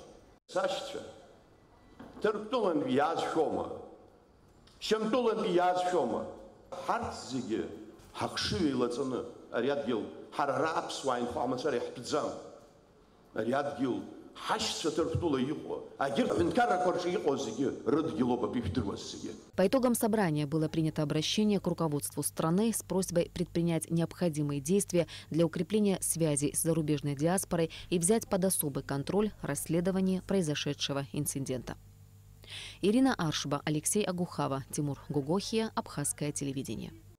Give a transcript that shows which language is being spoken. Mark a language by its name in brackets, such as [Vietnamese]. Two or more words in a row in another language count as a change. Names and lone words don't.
[Abkhazian] Сашьцәа, Ҭырқәтәылантәи иаазшәома, Шьамтәылантәи иаазшәома, ҳарҭ зегьы ҳахшыҩ еилаҵаны ари адгьыл ҳара ара аԥсуаа инхо амацәар иаҳтәӡам. Ари адгьыл ҳашьцәа Ҭырқәтәыла иҟоу, агьырҭ ҳәынҭқаррақәа рҿы иҟоу зегьы рыдгьылоуп абри ишәдыруаз зегьы. [Russian] По итогам собрания было принято обращение к руководству страны с просьбой предпринять необходимые действия для укрепления связей с зарубежной диаспорой и взять под особый контроль расследование произошедшего инцидента. Ирина Аршба, Алексей Агухава, Тимур Гугохия, Абхазское телевидение.